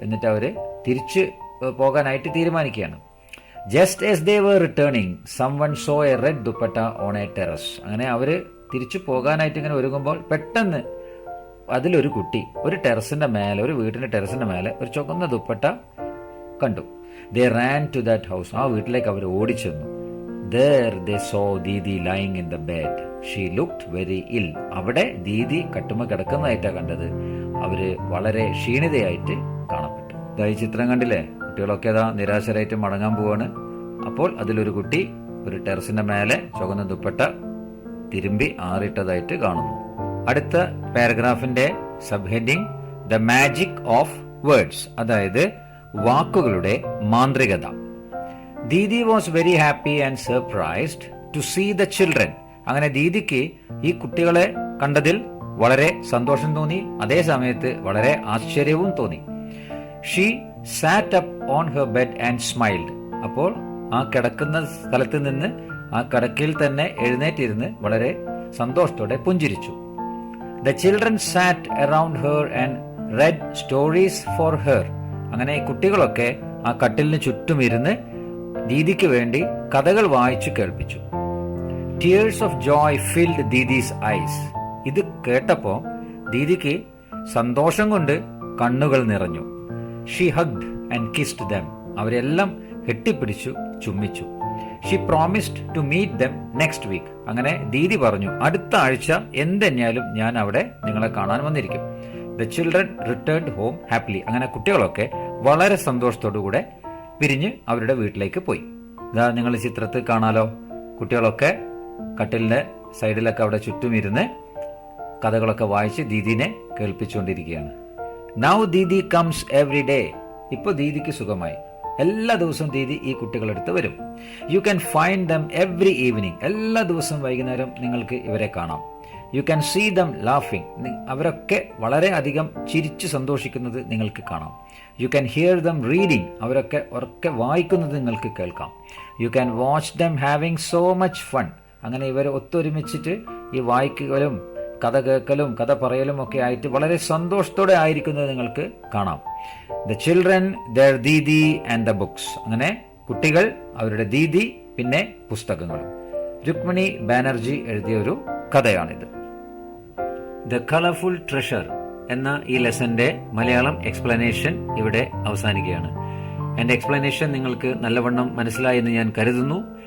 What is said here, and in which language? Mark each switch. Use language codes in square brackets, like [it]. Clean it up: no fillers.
[ml] എന്നിട്ട് അവര് തിരിച്ചു പോകാനായിട്ട് തീരുമാനിക്കുകയാണ്. [en] Just as they were returning, someone saw a red dupatta on a terrace. [ml] അങ്ങനെ അവര് തിരിച്ചു പോകാനായിട്ട് ഇങ്ങനെ ഒരുങ്ങുമ്പോൾ പെട്ടെന്ന് അതിലൊരു കുട്ടി ഒരു വീട്ടിന്റെ ടെറസിന്റെ മേലെ ഒരു ചുവന്ന ദുപ്പട്ട കണ്ടു. [en] They ran to that house. [ml] ആ വീട്ടിലേക്ക് അവർ ഓടിച്ചെന്നു. [en] There they saw Didi lying in the bed. She looked very ill. [ml] അവിടെ ദീദി കട്ടുമ കിടക്കുന്നതായിട്ടാണ് കണ്ടത്. അവര് വളരെ ക്ഷീണിതയായിട്ട് കാണപ്പെട്ടു. ഈ ചിത്രം കണ്ടില്ലേ? കുട്ടികളൊക്കെ നിരാശരായിട്ട് മടങ്ങാൻ പോവാണ്. അപ്പോൾ അതിലൊരു കുട്ടി ഒരു ടെറസിന്റെ മേലെ ചുവന്ന ദുപ്പട്ട തിരുമ്പി ആറിട്ടതായിട്ട് കാണുന്നു. അടുത്ത പാരഗ്രാഫിന്റെ sub heading [en] the magic of words, [ml] അതായത് വാക്കുകളുടെ മാന്ത്രികത. [en] Didi was very happy and surprised to see the children. [ml] അങ്ങനെ ദീദിക്ക് ഈ കുട്ടികളെ കണ്ടതിൽ വളരെ സന്തോഷം തോന്നി, അതേ സമയത്ത് വളരെ ആശ്ചര്യവും തോന്നി. [en] She sat up on her bed and smiled. [ml] അപ്പോൾ ആ കിടക്കുന്ന സ്ഥലത്ത് നിന്ന് ആ കിടക്കയിൽ തന്നെ എഴുന്നേറ്റിരുന്ന് വളരെ സന്തോഷത്തോടെ പുഞ്ചിരിച്ചു. [en] The children sat around her and read stories for her. [ml] അങ്ങനെ കുട്ടികളൊക്കെ ആ കട്ടിലിന് ചുറ്റും ഇരുന്ന് ദീദിക്ക് വേണ്ടി കഥകൾ വായിച്ചു കേൾപ്പിച്ചു. [en] Tears of joy filled Didi's eyes. [ml] ഇത് കേട്ടപ്പോ ദീദിക്ക് സന്തോഷം കൊണ്ട് കണ്ണുകൾ നിറഞ്ഞു. [en] She hugged and kissed them. [ml] അവരെല്ലാം കെട്ടിപ്പിടിച്ചു, ചുംബിച്ചു. [en] She promised to meet them next week. [ml] അങ്ങനെ ദീദി പറഞ്ഞു, അടുത്ത ആഴ്ച എന്തെന്നാലും ഞാൻ അവിടെ നിങ്ങളെ കാണാൻ വന്നിരിക്കും. [en] The children returned home happily. [ml] അങ്ങനെ കുട്ടികളൊക്കെ വളരെ സന്തോഷത്തോടുകൂടെ പിരിഞ്ഞ് അവരുടെ വീട്ടിലേക്ക് പോയി. ഇതാ നിങ്ങൾ ചിത്രത്തിൽ കാണാലോ, കുട്ടികളൊക്കെ കട്ടിലിന്റെ സൈഡിലൊക്കെ അവിടെ ചുറ്റും ഇരുന്ന് കഥകളൊക്കെ വായിച്ച് ദീദിനെ കേൾപ്പിച്ചുകൊണ്ടിരിക്കുകയാണ്. [en] Now Didi comes every day. [ml] ഇപ്പൊ ദീദിക്ക് സുഖമായി. എല്ലാ ദിവസവും ദീദി ഈ കുട്ടികളെടുത്ത് വരും. [en] You can find them every evening. [ml] എല്ലാ ദിവസവും വൈകുന്നേരം നിങ്ങൾക്ക് ഇവരെ കാണാം. [en] You can see them laughing. [ml] അവരൊക്കെ വളരെ അധികം ചിരിച്ചു സന്തോഷിക്കുന്നത് നിങ്ങൾക്ക് കാണാം. [en] You can hear them reading. [ml] അവരൊക്കെ ഉറക്കെ വായിക്കുന്നത് നിങ്ങൾക്ക് കേൾക്കാം. [en] You can watch them having so much fun. [ml] അങ്ങനെ ഇവർ ഒത്തൊരുമിച്ചിട്ട് ഈ വായിക്കലും കഥ കേൾക്കലും കഥ പറയലും ഒക്കെ ആയിട്ട് വളരെ സന്തോഷത്തോടെ ആയിരിക്കുന്നത് നിങ്ങൾക്ക് കാണാം. [en] The children, their Didi and the books. [ml] അങ്ങനെ കുട്ടികൾ, അവരുടെ ദീദി, പിന്നെ പുസ്തകങ്ങളും. രുക്മിണി ബാനർജി എഴുതിയ ഒരു കഥയാണിത്. ദ കളർഫുൾ ട്രഷർ എന്ന ഈ ലെസന്റെ മലയാളം എക്സ്പ്ലനേഷൻ ഇവിടെ അവസാനിക്കുകയാണ്. എന്റെ എക്സ്പ്ലനേഷൻ നിങ്ങൾക്ക് നല്ലവണ്ണം മനസ്സിലായി എന്ന് ഞാൻ കരുതുന്നു.